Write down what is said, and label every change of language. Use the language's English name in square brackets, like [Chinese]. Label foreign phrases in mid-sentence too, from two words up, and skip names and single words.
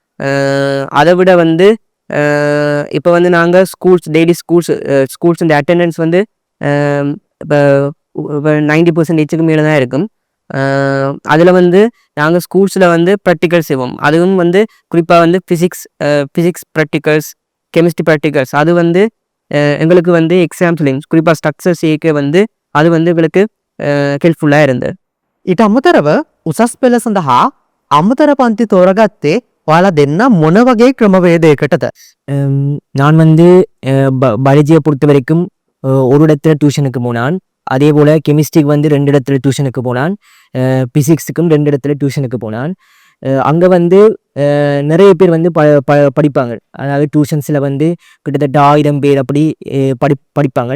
[Tamil] அதை விட வந்து இப்போ வந்து நாங்கள் [English] daily schools attendance [Tamil] வந்து இப்போ 90% மேலே தான் இருக்கும். அதில் வந்து நாங்கள் ஸ்கூல்ஸில் வந்து ப்ராக்டிக்கல்ஸ் செய்வோம். அதுவும் வந்து குறிப்பாக வந்து [English] physics practicals, chemistry practicals [Tamil] அது வந்து எங்களுக்கு வந்து எக்ஸாம்ஸ்லையும் குறிப்பாக ஸ்ட்ரக்சர் சேர்க்க வந்து அது வந்து எங்களுக்கு ஹெல்ப்ஃபுல்லாக இருந்தது. [Sinhala] ඊට අමතරව උසස් පෙළ සඳහා අමතර පන්ති තෝරගත්තේ ඔයාලා දෙන්න මොන වගේ ක්‍රමවේදයකටද? [Tamil] நான் வந்து பயாலஜியை பொறுத்த வரைக்கும் ஒரு இடத்துல டியூஷனுக்கு போனான். அதே போல் கெமிஸ்ட்ரிக்கு வந்து 2 இடத்துல டியூஷனுக்கு போனான். ஃபிசிக்ஸுக்கும் 2 இடத்துல டியூஷனுக்கு போனான். அங்கே வந்து நிறைய பேர் வந்து படிப்பாங்க. அதாவது டியூஷன்ஸில் வந்து கிட்டத்தட்ட 1000 பேர் அப்படி படிப்பாங்க.